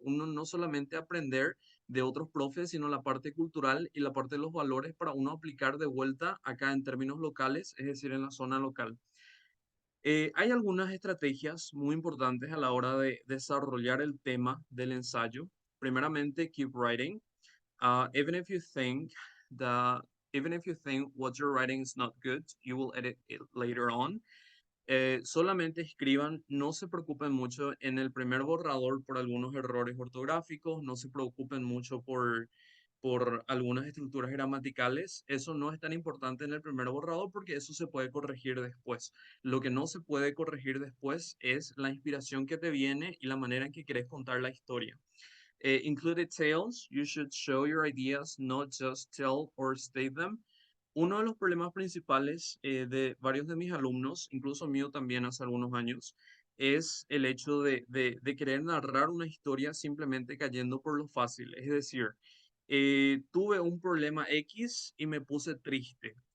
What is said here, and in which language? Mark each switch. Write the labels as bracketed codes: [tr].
[es] Uno no solamente aprender de otros profes, sino la parte cultural y la parte de los valores para uno aplicar de vuelta acá en términos locales, es decir, en la zona local. Hay algunas estrategias muy importantes a la hora de desarrollar el tema del ensayo. Primeramente, [en] keep writing. Even if you think that even if you think what you're writing is not good, you will edit it later on. [es] Solamente escriban, no se preocupen mucho en el primer borrador por algunos errores ortográficos, no se preocupen mucho por algunas estructuras gramaticales. Eso no es tan importante en el primer borrador porque eso se puede corregir después. Lo que no se puede corregir después es la inspiración que te viene y la manera en que quieres contar la historia. [en] Include details. You should show your ideas, not just tell or state them. [es] Uno de los problemas principales de varios de mis alumnos, incluso mío también hace algunos años, es el hecho de querer narrar una historia simplemente cayendo por lo fácil. Es decir, tuve un problema X y me puse triste.